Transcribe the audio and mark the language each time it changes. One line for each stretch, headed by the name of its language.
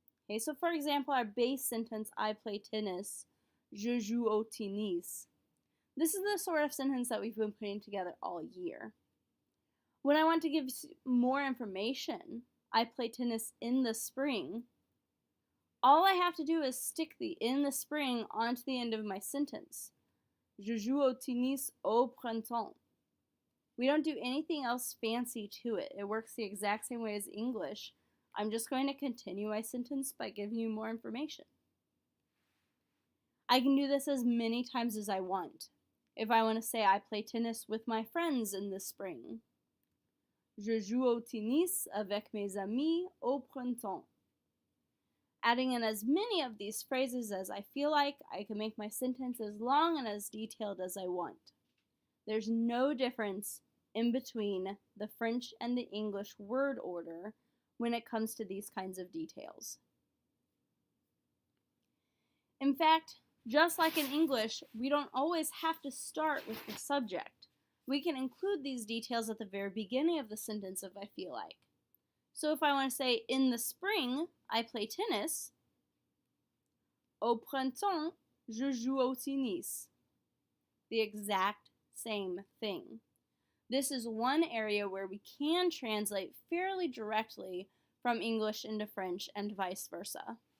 English: Okay, so for example, our base sentence, I play tennis,
French: je joue au tennis.
English: This is the sort of sentence that we've been putting together all year. When I want to give more information, I play tennis in the spring, all I have to do is stick the in the spring onto the end of my sentence.
French: Je joue au tennis au printemps.
English: We don't do anything else fancy to it. It works the exact same way as English. I'm just going to continue my sentence by giving you more information. I can do this as many times as I want. If I want to say I play tennis with my friends in the spring.
French: Je joue au tennis avec mes amis au printemps.
English: Adding in as many of these phrases as I feel like, I can make my sentence as long and as detailed as I want. There's no difference in between the French and the English word order when it comes to these kinds of details. In fact, just like in English, we don't always have to start with the subject. We can include these details at the very beginning of the sentence if I feel like. So if I want to say, in the spring, I play tennis.
French: Au printemps, je joue au tennis.
English: The exact same thing. this is one area where we can translate fairly directly from English into French and vice versa.